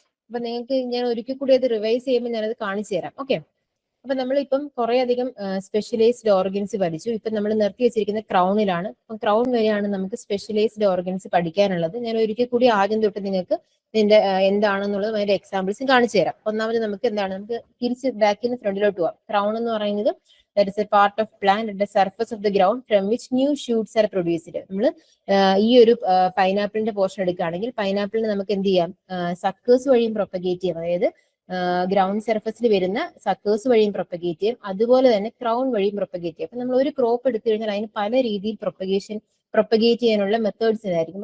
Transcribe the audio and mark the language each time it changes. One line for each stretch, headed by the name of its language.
Malayalam: അപ്പൊ നിങ്ങൾക്ക് ഞാൻ ഒരിക്കൽ കൂടി അത് റിവൈസ് ചെയ്യുമ്പോൾ ഞാനത് കാണിച്ചു തരാം. ഓക്കെ, അപ്പൊ നമ്മളിപ്പം കുറെ അധികം സ്പെഷ്യലൈസ്ഡ് ഓർഗൻസ് പഠിച്ചു. ഇപ്പൊ നമ്മൾ നിർത്തി വെച്ചിരിക്കുന്ന ക്രൗണിലാണ്. അപ്പം ക്രൗൺ വരെയാണ് നമുക്ക് സ്പെഷ്യലൈസ്ഡ് ഓർഗൻസ് പഠിക്കാനുള്ളത്. ഞാൻ ഒരിക്കൽ കൂടി ആദ്യം തൊട്ട് നിങ്ങൾക്ക് ഇതിന്റെ എന്താണെന്നുള്ളത് അതിന്റെ എക്സാമ്പിൾസും കാണിച്ചു തരാം. ഒന്നാമത് നമുക്ക് എന്താണ്, നമുക്ക് തിരിച്ച് ബാക്കിൽ നിന്ന് ഫ്രണ്ടിലോട്ട് പോവാം. ക്രൗൺ എന്ന് പറയുന്നത്
English: that is a part of plant at the surface of the ground from which new shoots are produced.
Malayalam: നമ്മൾ ഈ ഒരു പൈനാപ്പിളിന്റെ പോർഷൻ എടുക്കുകയാണെങ്കിൽ പൈനാപ്പിളിന് നമുക്ക് എന്ത് ചെയ്യാം? സക്കേഴ്സ് വഴിയും പ്രൊപ്പഗേറ്റ് ചെയ്യാം. അതായത് ഗ്രൗണ്ട് സർഫസിൽ വരുന്ന സക്കേഴ്സ് വഴിയും പ്രൊപ്പഗേറ്റ് ചെയ്യും, അതുപോലെ തന്നെ ക്രൗൺ വഴിയും പ്രൊപ്പഗേറ്റ് ചെയ്യും. അപ്പൊ നമ്മൾ ഒരു ക്രോപ്പ് എടുത്തു കഴിഞ്ഞാൽ അതിന് പല രീതിയിൽ പ്രൊപ്പഗേറ്റ് ചെയ്യാനുള്ള മെത്തേഡ്സ് ആയിരിക്കും.